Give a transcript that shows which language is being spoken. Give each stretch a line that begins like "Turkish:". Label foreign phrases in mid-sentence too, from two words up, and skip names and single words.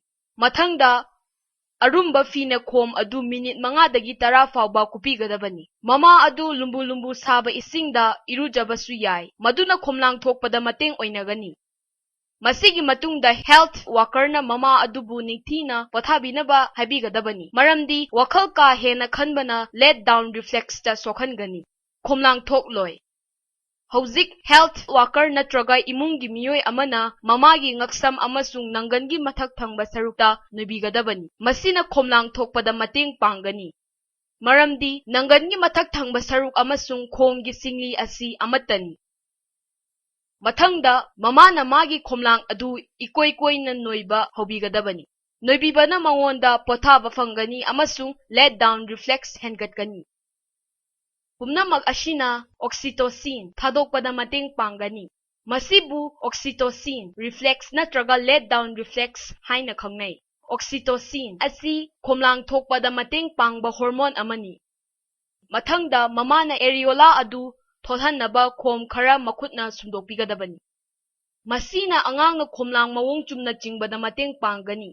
Manipuri: Mathangda arumba fina khom adu minute mangadagi 10 fauba kupigadabani. Mama adu lumbu saba isingda irujabasu yai. Maduna khomlang thokpada mateng oinagani. Masigi matungda
English: health worker
Manipuri: na mama adubu ningthina pothabinaba haibigadabani. Maramdi wakhal ka hena khanbana
English: let down reflex
Manipuri: ta sokhangani. Khomlang thokloi. Haujik
English: health worker
Manipuri: natraga imungi miyoi amana mamagi ngaksam amasung nanggangi mathak thangba sarukta nubigadabani. Masina khomlang thokpada mateng pangani. Maramdi nanggangi mathak thangba saruk amasung khomgi singli asi amatani. Mathangda mamana magi khomlang adu ikoi na noiba hobigadabani. Noibibana mangonda pothaba fangani amasung
English: let down reflex
Manipuri: hengatgani. Pumnamak asina oxytocin thadokpada mateng pangani. Masibu
English: oxytocin reflex
Manipuri: natraga
English: let down reflex
Manipuri: haina khangnai. Oxytocin asi khomlang thokpada mateng pangba hormone amani. Mathangda mamana areola adu tholhannaba khom khara makhutna sumdokpigadabani. Masina angangna khomlang mawong chumna jingbada mateng pangani.